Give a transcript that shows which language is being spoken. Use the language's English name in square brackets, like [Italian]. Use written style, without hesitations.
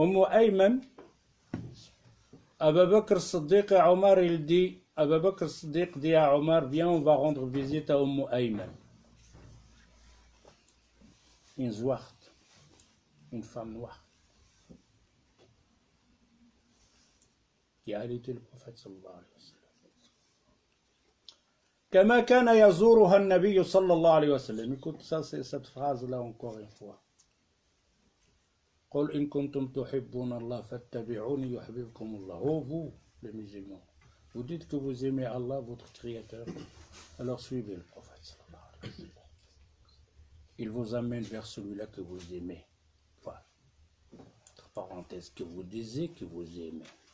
[French] Ayman, Abu Bakr Siddiq et Omar, il dit, Abu Bakr Siddiq dit à Omar, viens, on va rendre visite à Ayman. Une zouarte, une femme noire, qui a allaité le prophète sallallahu alayhi wa sallam. [Arabic] كما كان يزورها النبي صلى الله عليه وسلم. [French] Écoute ça, c'est cette phrase-là encore une fois. [Arabic] قل إن كنتم تحبون الله فاتبعوني يحببكم الله. [French] Oh vous, les musulmans, vous dites que vous aimez Allah, votre créateur, alors suivez le prophète sallallahu alayhi wa sallam. Il vous amène vers celui-là que vous aimez. Voilà. Entre parenthèses, que vous disiez que vous aimez.